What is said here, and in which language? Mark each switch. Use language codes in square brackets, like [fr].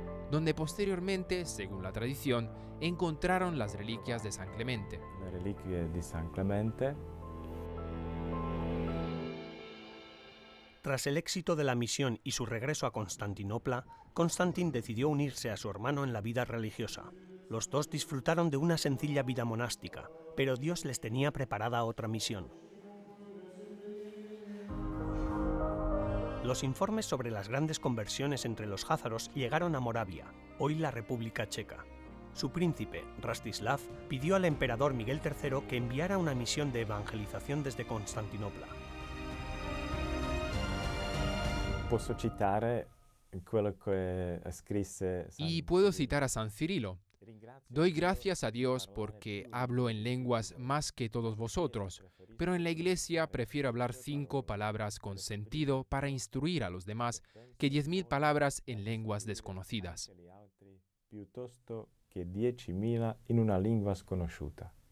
[es] Donde posteriormente, según la tradición, encontraron las reliquias de San Clemente. [it] Le reliquie di San Clemente. [es] Tras el éxito de la misión y su regreso a Constantinopla, Constantín decidió unirse a su hermano en la vida religiosa. Los dos disfrutaron de una sencilla vida monástica, pero Dios les tenía preparada otra misión. Los informes sobre las grandes conversiones entre los jázaros llegaron a Moravia, hoy la República Checa. Su príncipe, Rastislav, pidió al emperador Miguel III que enviara una misión de evangelización desde Constantinopla. [it] Posso citare quello che scrisse San [es] Y puedo citar a San Cirilo. Doy gracias a Dios porque hablo en lenguas más que todos vosotros, pero en la iglesia prefiero hablar 5 palabras con sentido para instruir a los demás que 10.000 palabras en lenguas desconocidas. [it] Piuttosto che 10.000 in una lingua sconosciuta.